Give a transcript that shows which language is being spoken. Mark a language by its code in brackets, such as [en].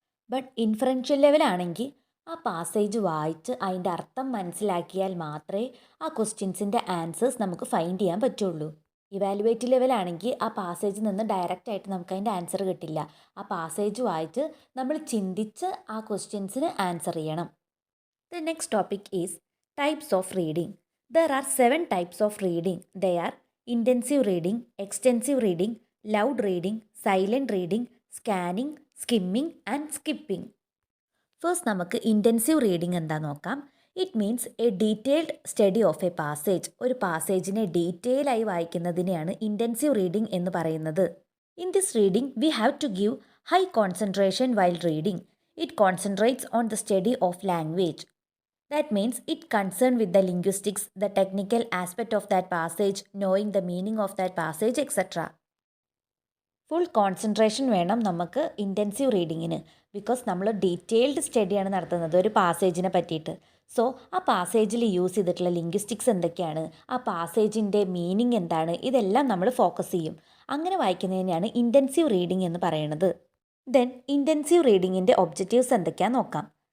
[ml] But inferential ലെവലാണെങ്കിൽ ആ passage വായിച്ച് അതിൻ്റെ അർത്ഥം മനസ്സിലാക്കിയാൽ മാത്രമേ ആ ക്വസ്റ്റ്യൻസിൻ്റെ ആൻസേഴ്സ് നമുക്ക് ഫൈൻഡ് ചെയ്യാൻ പറ്റുള്ളൂ. ഇവാലുവേറ്റീവ് ലെവലാണെങ്കിൽ ആ പാസേജിൽ നിന്ന് ഡയറക്റ്റായിട്ട് നമുക്ക് അതിൻ്റെ ആൻസർ കിട്ടില്ല. ആ പാസേജ് വായിച്ച് നമ്മൾ ചിന്തിച്ച് ആ ക്വസ്റ്റ്യൻസിന് ആൻസർ ചെയ്യണം. [en] The next topic is types of reading. There are 7 types of reading. They are intensive reading, extensive reading, loud reading, silent reading, scanning, skimming and skipping. [ml] First നമുക്ക് intensive reading എന്താ നോക്കാം. [en] It means a detailed study of a passage. [ml] ഒരു പാസേജിനെ detail ആയി വായിക്കുന്നതിനെയാണ് intensive reading എന്ന് പറയുന്നത്. [en] In this reading we have to give high concentration while reading. It concentrates on the study of language. That means it concerned with the linguistics, the technical aspect of that passage, knowing the meaning of that passage, etc. Full concentration വേണം നമുക്ക് intensive റീഡിങ്ങിന്. [ml] Because നമ്മൾ detailed സ്റ്റഡിയാണ് നടത്തുന്നത് ഒരു പാസേജിനെ പറ്റിയിട്ട്. So ആ പാസേജിൽ use ചെയ്തിട്ടുള്ള linguistics എന്തൊക്കെയാണ്, ആ പാസേജിൻ്റെ മീനിങ് എന്താണ്, ഇതെല്ലാം നമ്മൾ ഫോക്കസ് ചെയ്യും. അങ്ങനെ വായിക്കുന്നതിനെയാണ് ഇൻറ്റൻസീവ് റീഡിംഗ് എന്ന് പറയുന്നത്. ദെൻ ഇൻറ്റൻസീവ് റീഡിങ്ങിൻ്റെ ഒബ്ജക്റ്റീവ്സ് എന്തൊക്കെയാണെന്ന് നോക്കാം.